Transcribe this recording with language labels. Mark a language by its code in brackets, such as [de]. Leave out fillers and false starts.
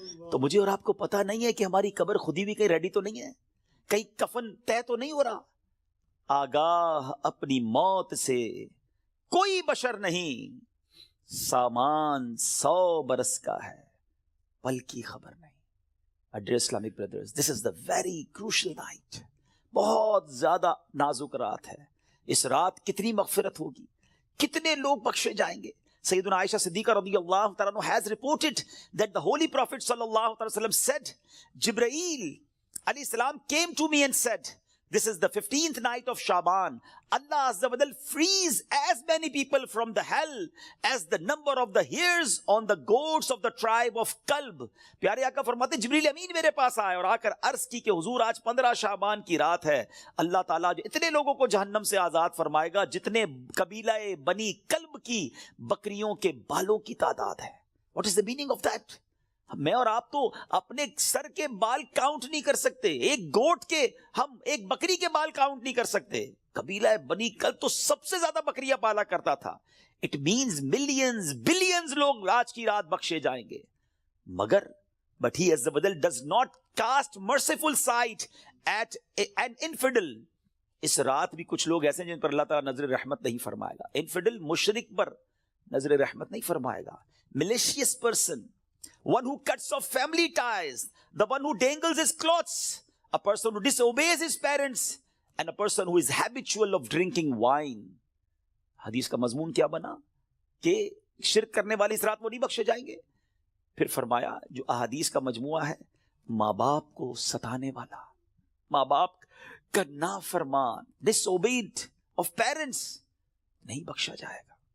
[ur] تو مجھے اور آپ کو پتا نہیں ہے کہ ہماری قبر خودی بھی کہیں ریڈی تو نہیں ہے, کہیں کفن طے تو نہیں ہو رہا. آگاہ اپنی موت سے کوئی بشر نہیں, سامان 100 برس کا ہے پل کی خبر نہیں. [en] Dear Islamic brothers, this is the very crucial night. [ur] بہت زیادہ نازک رات ہے. اس رات کتنی مغفرت ہوگی, کتنے لوگ بخشے جائیں گے. [en] سیدنا عائشہ صدیقہ رضی اللہ تعالیٰ عنہ has reported that the Holy Prophet sallallahu alaihi wasallam said, Jibreel alayhi salam came to me and said, this is the 15th night of Shaban. Allah Azza wa Jal frees as many people from the hell as the number of the hairs on the goats of the tribe of Kalb. [ur] پیارے آقا فرماتے ہیں جبریل امین میرے پاس آئے اور آ کر عرض کی کہ حضور آج 15 شعبان کی رات ہے. اللہ تعالیٰ جو اتنے لوگوں کو جہنم سے آزاد فرمائے گا جتنے قبیلہ بنی کلب کی بکریوں کے بالوں کی تعداد ہے. [en] What is the meaning of that? [ur] میں اور آپ تو اپنے سر کے بال کاؤنٹ نہیں کر سکتے, ایک گوٹ کے, ہم ایک بکری کے بال کاؤنٹ نہیں کر سکتے. قبیلہ بنی کلب تو سب سے زیادہ بکریاں پالا کرتا تھا. [en] it means millions billions [ur] لوگ آج کی رات بخشے جائیں گے. [en] مگر but he عز وجل does not cast merciful sight at an infidel. [ur] اس رات بھی کچھ لوگ ایسے ہیں جن پر اللہ تعالیٰ نظر رحمت نہیں فرمائے گا. انفیڈل مشرک پر نظر رحمت نہیں فرمائے گا. [en] Malicious person, one who cuts off family ties, the one who dangles his clothes, a person who disobeys his parents, and a person who is habitual of drinking wine. [ur] حدیث کا مضمون کیا بنا کہ شرک کرنے والے اس رات وہ نہیں بخشے جائیں گے. پھر فرمایا جو احادیث کا مجموعہ ہے, ماں باپ کو ستانے والا, ماں باپ کا نافرمان, [en] disobeyed of parents, [ur] نہیں بخشا جائے گا.